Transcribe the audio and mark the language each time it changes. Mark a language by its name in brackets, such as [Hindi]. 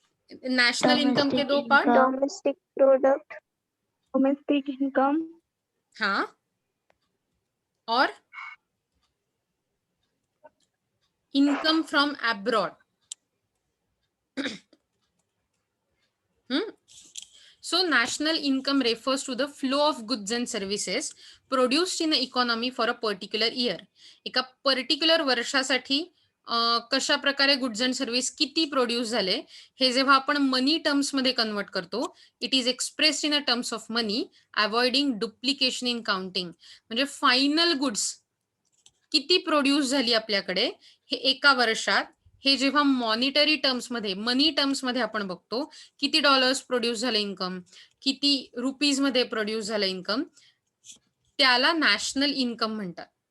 [Hindi] National income के दो part? [English] domestic product, domestic income, [Hindi] हाँ, और [English] Income from abroad. So national income refers to the flow of goods and services produced in the economy for a particular year. [Marathi] एका particular वर्षासाठी कशा प्रकारे goods and service किती produce झाले हे जेव्हा आपण मनी टर्म्स मध्ये कन्वर्ट करतो, [English] It is expressed in a terms of money, avoiding duplication in counting. [Marathi] म्हणजे फायनल गुड्स किती प्रोड्यूस झाली आपल्याकडे हे एका वर्षात, हे जेव्हा मॉनिटरी टर्म्स मध्ये, मनी टर्म्स मध्ये आपण बघतो, किती डॉलर्स प्रोड्यूस झाले इन्कम, किती रुपीज मध्ये प्रोड्यूस झालं इन्कम, त्याला नॅशनल इन्कम म्हणतात.